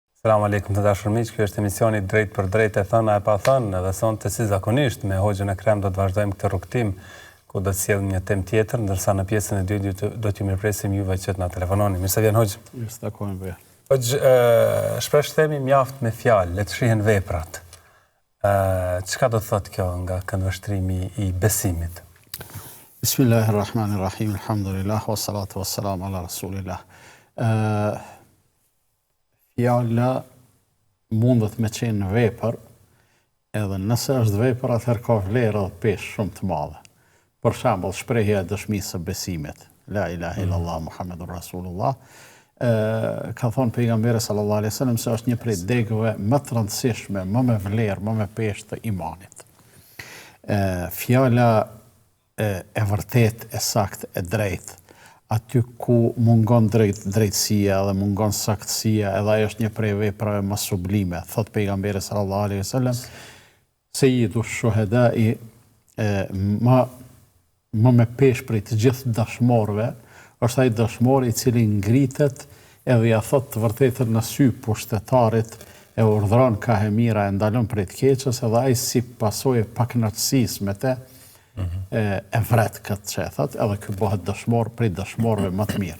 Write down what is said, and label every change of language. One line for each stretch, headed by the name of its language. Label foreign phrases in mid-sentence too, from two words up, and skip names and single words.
Arabic: سلام عليكم
Albanian: të dashur miq, ky është emisioni Drejt për Drejt e thëna e pa thënë, dhe sonte si zakonisht me Hoxhën Ekrem do të vazhdojmë këtë rrugtim ku do të sjellim një temë tjetër, ndërsa në pjesën e dytë do t'ju mirëpresim juve që na telefononi. Mirë se vjen Hoxh. Mirë se takojmë be. Hoxh, shpesh themi mjaft me fjalë, le të shihen veprat. Çka do të thotë kjo nga këndvështrimi I besimit?
Arabic: بسم الله الرحمن الرحيم, الحمد لله والصلاة والسلام على رسول الله.
Albanian: Fjala mundet me qenë vepër, edhe nëse është vepër, atëherë ka vlerë dhe peshë shumë të madhe. Për shembull, shprehja e dëshmisë së besimit,
Arabic: لا إله إلا الله محمد رسول الله,
Albanian: ka thonë pejgamberi
Arabic: صلى الله عليه وسلم
Albanian: se është një prej degëve më të rëndësishme, më me vlerë, më me peshë të imanit. Fjala e vërtet, e sakt, e drejt, aty ku mungon drejtësia dhe mungon saktësia, edhe ajo është një prej veprave më sublime. Thot pejgamberi
Arabic: صلى الله عليه وسلم، سيد الشهداء,
Albanian: më me peshë prej të gjithë dashmorëve, është ai dashmor I cili ngritet edhe ja thot të vërtetën në sy pushtetarit, e urdhron ka e mira, e ndalon prej të keqës, edhe ai si pasojë pakënaqësisë me të e vret këtë që e thot, edhe kjo bëhet dëshmor prej dëshmorëve më të mirë.